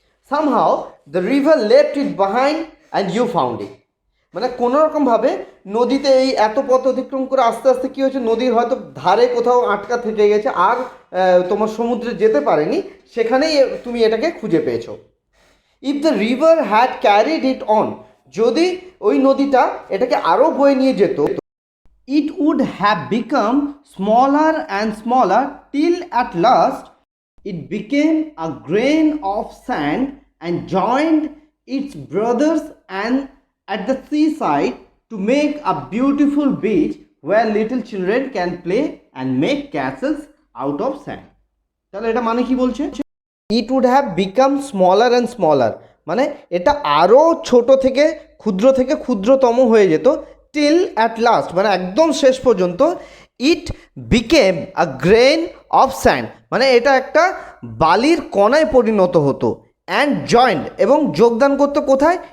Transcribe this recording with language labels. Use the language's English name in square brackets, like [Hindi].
[English] somehow the river left it behind and you found it [Bangla] মানে কোনোরকমভাবে নদীতে এই এত পথ অতিক্রম করে আস্তে আস্তে কী হয়েছে, নদীর হয়তো ধারে কোথাও আটকা থেকে গেছে, আর তোমার সমুদ্রে যেতে পারেনি, সেখানেই তুমি এটাকে খুঁজে পেয়েছো। [English] if the river had carried it on [Bangla] যদি ওই নদীটা এটাকে আরও বয়ে নিয়ে যেত, [English] it would have become smaller and smaller till at last it became a grain of sand and joined its brothers and at the seaside to make a beautiful beach where little children can play and make castles out of sand. [Bangla] তাহলে এটা মানে কি বলছে? [English] it would have become smaller and smaller, [Bangla] মানে এটা আরও ছোট থেকে ক্ষুদ্রতম হয়ে যেত, [English] till at last [Bangla] মানে একদম শেষ পর্যন্ত, [English] it became a grain of sand [Bangla] মানে এটা একটা বালির কণায় পরিণত হতো, [English] and joined [Bangla] এবং যোগদান করতো কোথায়?